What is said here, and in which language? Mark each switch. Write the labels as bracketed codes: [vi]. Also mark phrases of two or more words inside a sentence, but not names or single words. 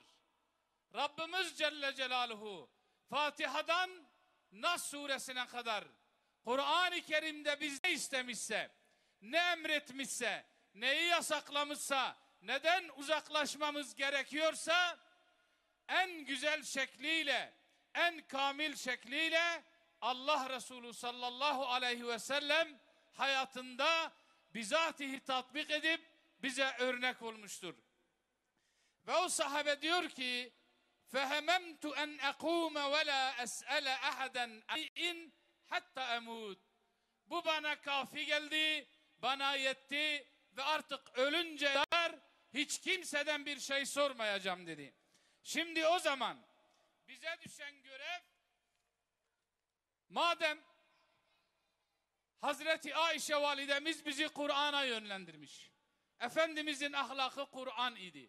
[tr] Rabbimiz [ar] جل جلاله [tr] Fatiha'dan Nas suresine kadar Kur'an-ı Kerim'de bize istemişse, ne emretmişse, neyi yasaklamışsa, neden uzaklaşmamız gerekiyorsa en güzel şekliyle, en kamil şekliyle Allah Resulü [ar] صلى الله عليه وسلم [tr] hayatında bizatihi tatbik edip bize örnek olmuştur. Ve o sahabe diyor ki [ar] فَهَمَمْتُ أَنْ أَقُومَ وَلَا أَسْأَلَ أَحَدًا اِنْ حتى أموت. [tr] Bu bana kafi geldi, bana yetti ve artık ölünce kadar hiç kimseden bir şey sormayacağım dedi. Şimdi o zaman bize düşen görev, madem Hazreti Aişe validemiz bizi Kur'an'a yönlendirmiş, Efendimizin ahlakı Kur'an idi.